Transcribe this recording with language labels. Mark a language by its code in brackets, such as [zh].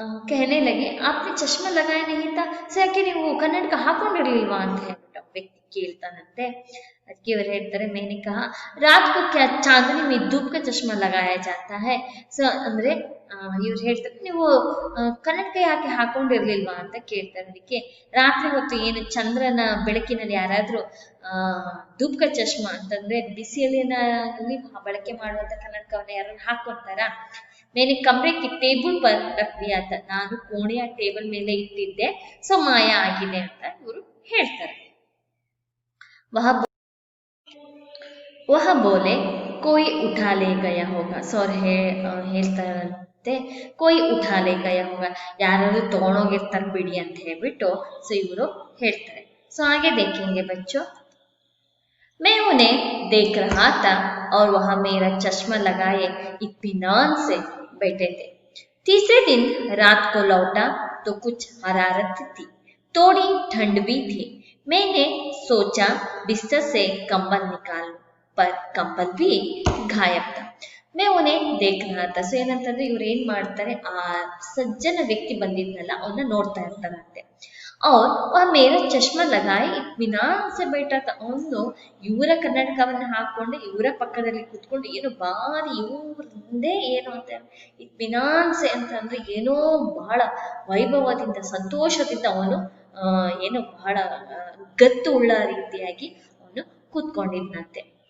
[hi] कहने लगे आपने चश्मा लगाया नहीं था, [kn] ಸೊ ಯಾಕೆ ನೀವು ಕನ್ನಡಕ ಹಾಕೊಂಡಿರ್ಲಿಲ್ವಾ ಅಂತ ಹೇಳ್ಬಿಟ್ಟು ವ್ಯಕ್ತಿ ಕೇಳ್ತಾನಂತೆ। ಅದಕ್ಕೆ ಇವರು ಹೇಳ್ತಾರೆ, [hi] मैंने कहा रात को क्या चांदनी में धूप का चश्मा लगाया जाता है. [kn] ಸೊ ಅಂದ್ರೆ ಇವ್ರು ಹೇಳ್ತಾರೆ, ನೀವು ಕನ್ನಡಕ ಯಾಕೆ ಹಾಕೊಂಡಿರ್ಲಿಲ್ವಾ ಅಂತ ಕೇಳ್ತಾರೆ. ಅದಕ್ಕೆ ರಾತ್ರಿ ಹೊತ್ತು ಏನು ಚಂದ್ರನ ಬೆಳಕಿನಲ್ಲಿ ಯಾರಾದ್ರೂ ಧೂಪ್ಕ ಚಶ್ಮಾ ಅಂತಂದ್ರೆ ಬಿಸಿಲಿನಲ್ಲಿ ಬಳಕೆ ಮಾಡುವಂತ ಕನ್ನಡಕವನ್ನ ಯಾರು ಹಾಕೊಂತಾರ. [hi] मैंने कमरे की ಟೇಬಲ್ पर रख दिया था. [kn] ನಾನು ಕೋಣೆಯ ಟೇಬಲ್ ಮೇಲೆ ಇಟ್ಟಿದ್ದೆ, ಸೊ ಮಾಯ ಆಗಿದೆ ಅಂತ ಇವರು ಹೇಳ್ತಾರೆ. [hi] वह बोले कोई उठा ले गया होगा. [kn] ಸೊ ಅವ್ರು ಹೇಳ್ತಾರಂತೆ, [hi] कोई उठा ले गया होगा, [kn] ಯಾರಾದ್ರೂ ತಗೊಂಡೋಗಿರ್ತಾರೆ ಬಿಡಿ ಅಂತ ಹೇಳ್ಬಿಟ್ಟು ಸೊ ಇವರು ಹೇಳ್ತಾರೆ. ಸೊ ಹಾಗೆ [hi] देखेंगे बच्चों. मैं उन्हें देख रहा था और वह मेरा चश्मा लगाए इत्मीनान से बैठे थे. तीसरे दिन रात को लौटा तो कुछ हरारत थी, थोड़ी ठंड भी थी. मैंने सोचा बिस्तर से कंबल निकाल, पर कंबल भी गायब था. मैं उन्हें देख रहा था. [kn] ಸೊ ಏನಂತಂದ್ರೆ ಇವ್ರು ಏನ್ ಮಾಡ್ತಾರೆ, ಆ ಸಜ್ಜನ ವ್ಯಕ್ತಿ ಬಂದಿದ್ನಲ್ಲ ಅವನ್ನ ನೋಡ್ತಾ ಇರ್ತಾರಂತೆ. [hi] और वह मेरा चश्मा लगाए इत्मीनान से बैठा था. [kn] ಅವನು ಇವರ ಕನ್ನಡಕವನ್ನ ಹಾಕೊಂಡು ಇವರ ಪಕ್ಕದಲ್ಲಿ ಕುತ್ಕೊಂಡು ಏನು ಬಾರಿ ಇವ್ರ ಮುಂದೆ ಏನು ಅಂತ ಇತ್ಮಿನಾನ್ ಸೆ ಅಂತ ಅಂದ್ರೆ ಏನೋ ಬಹಳ ವೈಭವದಿಂದ ಸಂತೋಷದಿಂದ ಅವನು ಏನು ಬಹಳ ಗತ್ತು ಉಳ್ಳ ರೀತಿಯಾಗಿ ಅವನು ಕೂತ್ಕೊಂಡಿದ್ನಂತೆ.